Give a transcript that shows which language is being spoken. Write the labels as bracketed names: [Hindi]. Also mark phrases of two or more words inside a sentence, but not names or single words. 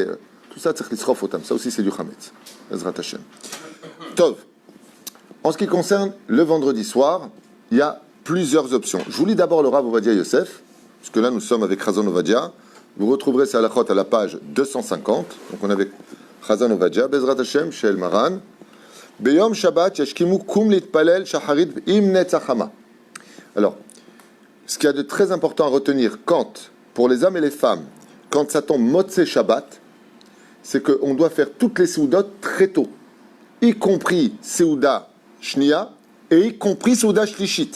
[French] Tout ça, c'est l'isrofotam. Ça aussi, c'est du Chametz. [Hebrew] עזרת השם. טוב. [French] En ce qui concerne le vendredi soir, il y a plusieurs options. Je vous lis d'abord le Rav Ovadia Yosef, puisque là nous sommes avec Chazon Ovadia. Vous retrouverez ces halachot à la page 250. Donc on est avec Chazon Ovadia, [Hebrew] בעזרת השם, של מרן. ביום שבת, ישכימו קום להתפלל שחרית עם הנץ החמה. [French] Alors, ce qu'il y a de très important à retenir pour les hommes et les femmes, quand ça tombe [Hebrew] מוצאי שבת, [French] c'est qu'on doit faire toutes les Seudot très tôt, y compris [Hebrew] סעודה שנייה [French] et y compris [Hebrew] סעודה שלישית.